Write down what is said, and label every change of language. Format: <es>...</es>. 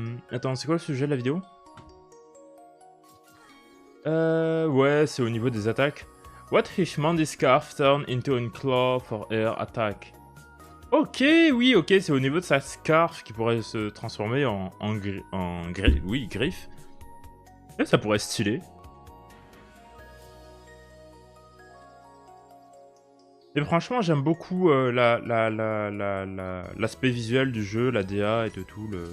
<fr>Attends, c'est quoi le sujet de la vidéo? Ouais, c'est au niveau des attaques.</fr> <en>What if Mandy's scarf turn into a claw for air attack?</en> <fr>Ok, oui, ok, c'est au niveau de sa scarf qui pourrait se transformer en griffe. Et ça pourrait être stylé. Et franchement, j'aime beaucoup l'aspect visuel du jeu, la DA et tout.</fr>